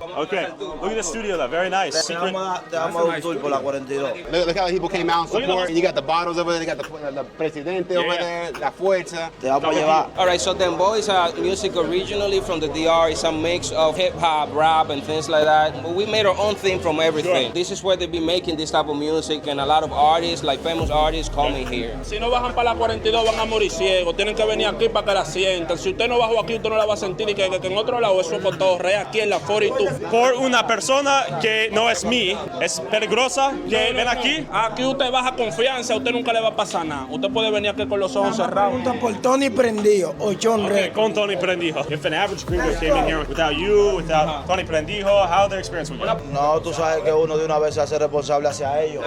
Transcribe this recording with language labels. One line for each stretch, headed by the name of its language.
English: Okay, look at the studio though, very nice. Secret.
Spanish: Te damos un tour por la 42.
English: Look how people came out and support. You got the bottles over there, they got the presidente over there, la fuerza.
Spanish: Te vamos a llevar.
English: All right, so then boys music originally from the DR is a mix of hip hop, rap, and things like that. But we made our own thing everything from everything. Sure. This is where they be making this type of music, and a lot of artists, like famous artists, coming here.
Spanish: Si no bajan para la 42 van a morir ciegos. Tienen que venir aquí para que la sientan. Si usted no bajó aquí, usted no la va a sentir. Y que en otro lado eso es cotorrea aquí en la 42. Por una persona que no es mí, es peligrosa que ven aquí. Aquí usted baja confianza, usted nunca le va a pasar nada. Usted puede venir aquí con los ojos cerrados. Por Tony Prendido, Ochón Okay, con Tony Prendijo.
English: If an average gringo came in here without you, without Tony Prendijo, how their experience would be?
Spanish: No, tú sabes que uno de una vez se hace responsable hacia ellos.